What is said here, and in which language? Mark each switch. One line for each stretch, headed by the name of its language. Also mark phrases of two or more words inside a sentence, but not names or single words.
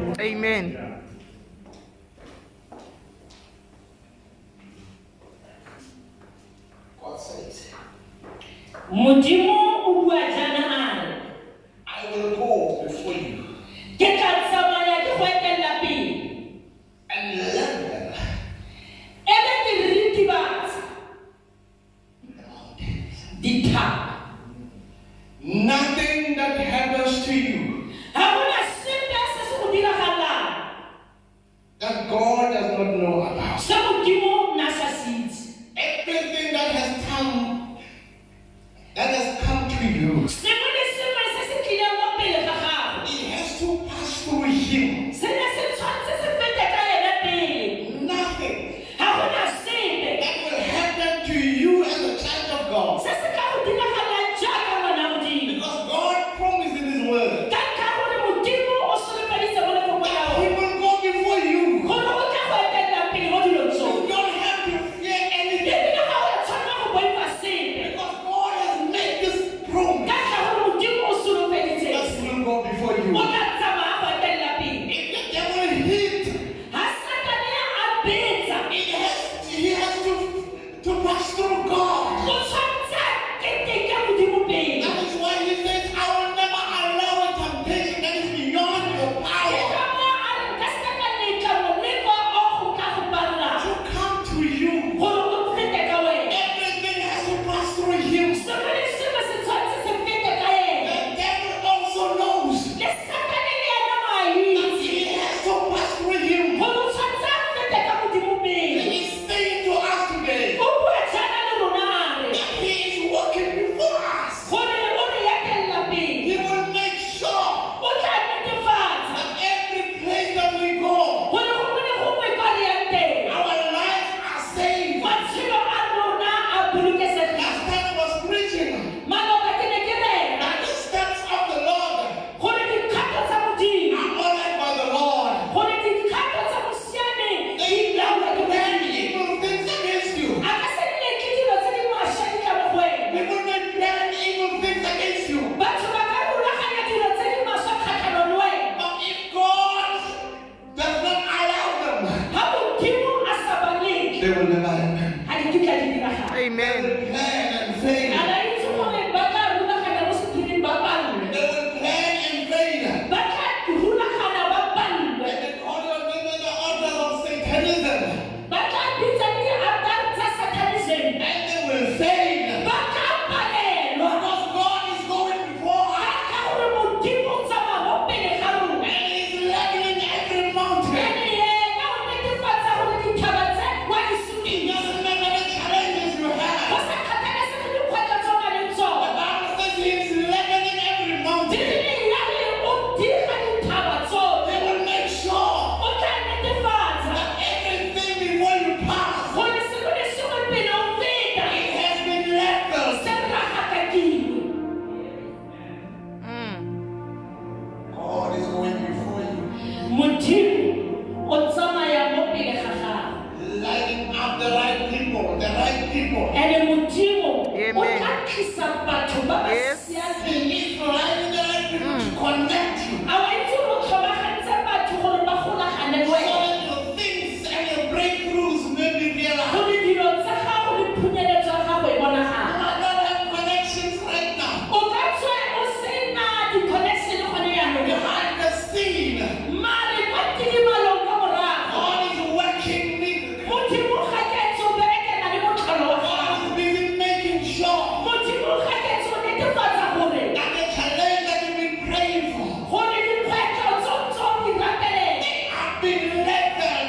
English: Amen. says,
Tswana: Modimo o bua jana a re,
English: I will go before you
Tswana: ke tla tsamaya ke go etella pele.
English: and level
Tswana: Ebe ke ritibatsa
English: the mountains.
Tswana: dithaba.
English: Nothing that happens to you
Tswana: Ha gona sepe se se go diragalang
English: that God does not know about.
Tswana: se Modimo na sa se itse.
English: Everything that has come to you,
Tswana: Sengwe le sengwe se se tlileng mo pele ga gago,
English: it has to pass through Him.
Tswana: se ne se tshwanetse se fete ka ena pele.
English: Nothing
Tswana: Ha gona sepe
English: that will happen to you as a child of God.
Tswana: se se ka go diragalang jaaka ngwana Modimo.
English: Because God promised in His word,
Tswana: Ka ka gore Modimo o solofeditse mo lefoko la
English: He
Tswana: gago,
English: will go before you.
Tswana: gore o tla go etella pele mo dilong
English: You
Tswana: tsotlhe.
English: don't have to fear anything.
Tswana: Ebile ga o ya tshwanela go boifa sepe,
English: Because God has made this promise
Tswana: ka ka gore Modimo o solofeditse
English: that He will go before you.
Tswana: o tla tsamaya go etella pele.
English: If the devil hit,
Tswana: Ha Satane a betsa,
English: he has to pass through God.
Tswana: o tshwanetse a keteke Modimo pele.
English: That is why He says, I will never allow a temptation that is beyond your
Tswana: Ke
English: power
Tswana: ka moo a re nka se ka letla moleko o go ka go parela
English: to come to you.
Tswana: gore o fete ka wena.
English: Everything has to pass through Him.
Tswana: Sengwe le sengwe se tshwanetse se fete ka ena.
English: The devil also knows
Tswana: Le Satane le ena o a
English: that
Tswana: itse
English: he has to pass through Him.
Tswana: gore o tshwanetse a fete ka Modimo
English: He
Tswana: pele.
English: is saying to us today
Tswana: O bua jaana le rona a re,
English: that He is walking before us.
Tswana: gore o re etella pele.
English: He will make sure
Tswana: O tla netefatsa
English: that every place that we go,
Tswana: gore gongwe le gongwe kwa re yang teng,
English: our lives are saved.
Tswana: matshelo a rona a bolokesegile.
English: Last time I was preaching
Tswana: Maloba ke ne ke rera
English: that the steps of the Lord
Tswana: gore dikgato tsa Modimo,
English: are honored by the Lord.
Tswana: gore dikgato tsa mo siameng di
English: They
Tswana: laolwa ke
English: plan
Tswana: Modimo.
English: evil things against you.
Tswana: A ka se nne ke dilo tse di maswe di tla mo go wena.
English: People may plan evil things against you.
Tswana: Batho ba ka rulaganya dilo tse di maswe kgatlhanong le wena.
English: But if God does not allow them,
Tswana: Ha Modimo a sa ba letle,
English: they will never happen.
Tswana: ga di kitla di diragala.
English: They Amen. will plan and fail.
Tswana: A la itse gore ba tla rulaganya mo sephiring ba palwe.
English: They will plan and fail.
Tswana: Ba tla rulaganya ba palwe.
English: And they call your name at the altar of Satanism.
Tswana: Ba tla bitsa le di-altar tsa Satanism.
English: And they will fail.
Tswana: Ba tla palelwa.
English: Because God is going before us.
Tswana: Ka gore Modimo o tsamaya mo pele ga rona.
English: And He is leveling every mountain.
Tswana: Ene yena o netefatsa gore dithaba tse wa di
English: It
Tswana: sutisa.
English: doesn't matter the challenges you
Tswana: Go
English: have.
Tswana: sa kgathalesege dikgwetlho tse o nang le
English: The
Tswana: tsona.
English: Bible says He is leveling every mountain.
Tswana: Bibele ya re o diga dithaba tsotlhe.
English: They will make sure
Tswana: O tla netefatsa
English: that everything before you pass,
Tswana: gore sengwe le sengwe pele o feta
English: it has been leveled.
Tswana: se ragakakiwe.
English: God is going before you,
Tswana: Modimo o tsamaya mo pele ga gago.
English: lighting up the right people, the right people.
Tswana: Ene Modimo o
English: Amen.
Tswana: tla tlisa batho ba ba
English: Yes.
Tswana: siameng.
English: He is lighting the right people to connect you.
Tswana: A wa itse go tlhomagantse batho gore ba golagane le
English: So
Tswana: wena.
English: that your things and your breakthroughs may be realized.
Tswana: Gore dilo tsa gago le phunyeletso ya gago e
English: You
Tswana: bonagala.
English: might not have connections right now.
Tswana: O ka tswa o sena di-connection gone yaanong.
English: Behind the scene,
Tswana: Mare kwa tidimalong ka morago,
English: God is working miracles.
Tswana: Modimo ga ke etse o berekela le motlhalo wa
English: God
Tswana: gago.
English: is busy making sure
Tswana: Modimo ga ke etse o netefatsa gore
English: that the challenge that you've been praying for
Tswana: gore dikgwetlho tso di ratelela.
English: have been leveled.